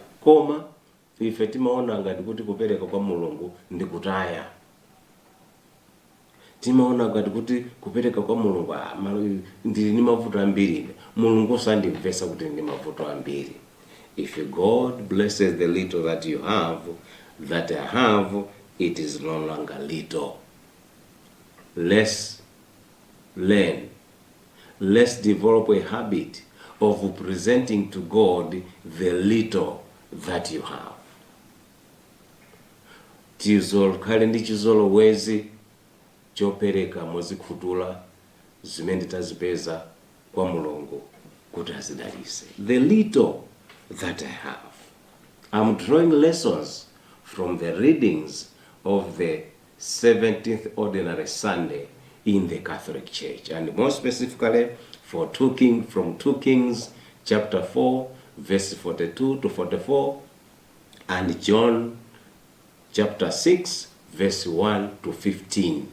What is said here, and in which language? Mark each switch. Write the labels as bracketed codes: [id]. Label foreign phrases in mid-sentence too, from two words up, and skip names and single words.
[ny] Koma ife timaona ngati kuti kupereka kwa Mulungu ndikutaya. Timaona ngati kuti kupereka kwa Mulungu ndili ni mavuto ambiri. Mulungu sandimvesa kuti ndi mavuto ambiri. [en] If God blesses the little that you have, that I have, it is no longer little. Let's learn. Let's develop a habit of presenting to God the little that you have. [ny] Khale ndi chizolowezi chopereka mozikhutula zimene tazipeza kwa Mulungu kuti azidalise. [en] The little that I have. I'm drawing lessons from the readings of the 17th Ordinary Sunday in the Catholic Church, and more specifically from 2 Kings chapter 4 verse 42 to 44, and John chapter 6 verse 1 to 15.